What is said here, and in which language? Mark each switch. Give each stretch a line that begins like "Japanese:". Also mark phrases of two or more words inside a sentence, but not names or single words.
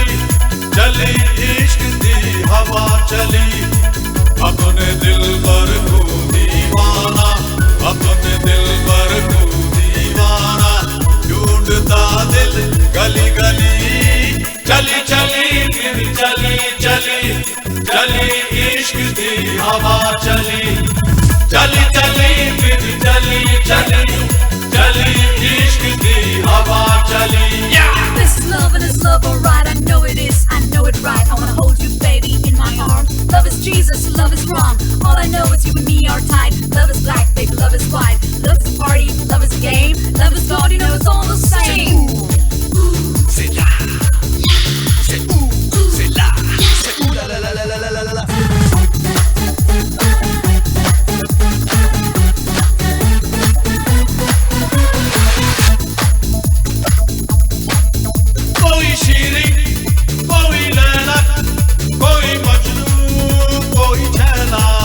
Hindi: चली इश्क दी हवा चली अपने दिल पर को दीवाना अपने दिल पर को दीवाना ढूंढता दिल गली गली चली चली फिर चली चली चली इश्क दी हवा चली चली चली फिर चली चली चली इश्क दी हवा चली
English: This is love and it's love, alright. I know it is, I know it right. I wanna hold you, baby, in my arms. Love is Jesus, love is wrong. All I know is you and me are tied. Love is black, baby, love is white. Love is a party, love is a game. Love is God, you know it's all the same.
French: C'est là, c'est où, c'est là, c'est où, la la la la la la la la.
Hindi: कोई शीरी कोई लैला कोई मजनू कोई छैला